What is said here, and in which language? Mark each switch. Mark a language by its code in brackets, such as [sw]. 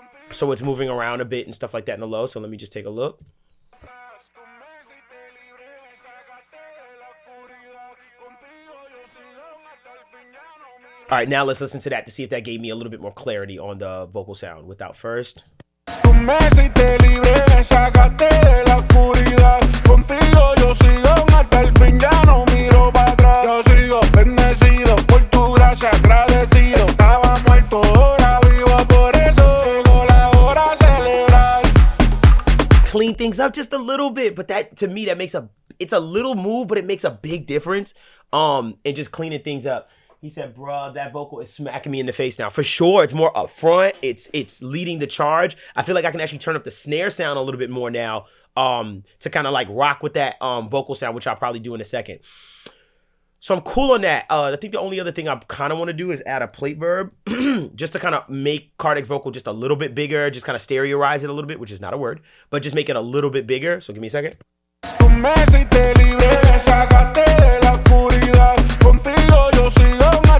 [en] So it's moving around a bit and stuff like that in the low. So let me just take a look. All right, now let's listen to that to see if that gave me a little bit more clarity on the vocal sound without first. [es] Tú me hiciste libre, me sacaste de la oscuridad. Contigo yo sigo hasta el fin, ya no miro para atrás. Yo sigo bendecido por tu gracia, agradecido. Estaba muerto, ahora vivo, por eso llegó la hora de celebrar. [en] Clean things up just a little bit, but that, to me, that makes it's a little move, but it makes a big difference. And just cleaning things up. He said, bruh, that vocal is smacking me in the face now. For sure, it's more upfront. It's leading the charge. I feel like I can actually turn up the snare sound a little bit more now to kind of like rock with that vocal sound, which I'll probably do in a second. So I'm cool on that. I think the only other thing I kind of want to do is add a plate verb just to kind of make Cardec's vocal just a little bit bigger, just kind of stereoize it a little bit, which is not a word, but just make it a little bit bigger. So give me a second. [es] Tú me hiciste libre, me sacaste de la oscuridad. Contigo yo sigo